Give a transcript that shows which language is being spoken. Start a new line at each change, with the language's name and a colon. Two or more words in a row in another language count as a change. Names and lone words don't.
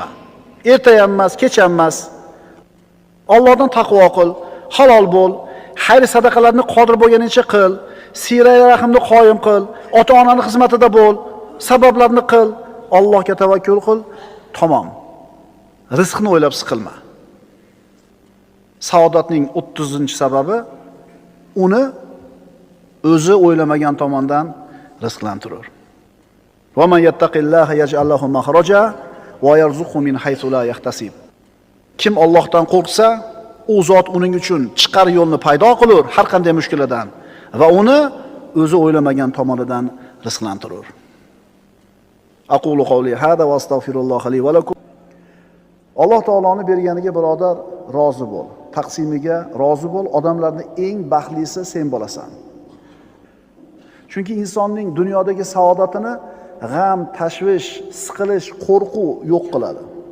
Uzbek: Erta ham emas, kech ham emas. Allohdan taqvo qil, halol bo'l, xayr sadaqalarni qodir bo'lganicha qil, siyra-i rahimni qoyim qil, ota-onaning xizmatida bo'l, sabablarni qil, Allohga tavakkul qil, tamom. Rizqni o'ylab siqilma. Saodatning 30-sababi uni o'zi o'ylamagan tomondan rizqlantirur.
Arabic: ومن يتق الله يجعل له مخرجا ويرزقه من حيث لا يحتسب.
Uzbek: Kim Allohdan qo'rqsa, u zot uning uchun chiqar yo'lni paydo qilur har qanday mushkuladan va uni o'zi o'ylamagan tomonidan rizqlantirur.
Arabic: أقول قولي هذا وأستغفر الله لي ولكم.
Uzbek: Alloh taoloning berganiga birodar rozi bo'l. Taqsimiga rozi bo'l. Odamlarning eng baxtlisi sen bo'lasan. Chunki insonning dunyodagi saodatini g'am, tashvish, siqilish, qo'rquv yo'q qiladi.